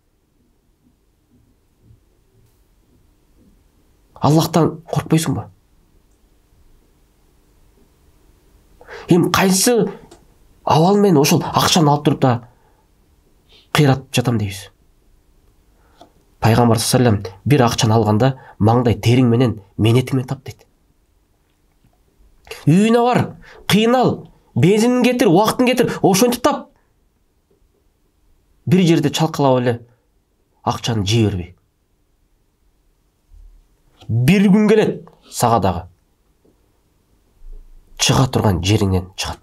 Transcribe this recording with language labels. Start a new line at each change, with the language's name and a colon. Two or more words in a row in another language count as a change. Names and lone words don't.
Kyrgyz: Аллахтан коркпойсуңбу? Кайсы абал менен ошол акчаны алып туруп да кыйратып жатам дейбиз. Пайгамбар
Arabic: صلى الله عليه وسلم
Kyrgyz: бир акчаны алганда маңдай териң менен менетиңмен тап дейт. Үйүнө бар, кыйнал, бензинин кетир, убактын кетир, ошентип тап. Бир жерде чалкалап эле акчаны жей бербей. Бир күн келет сага дагы чыга турган жериңден чыгат.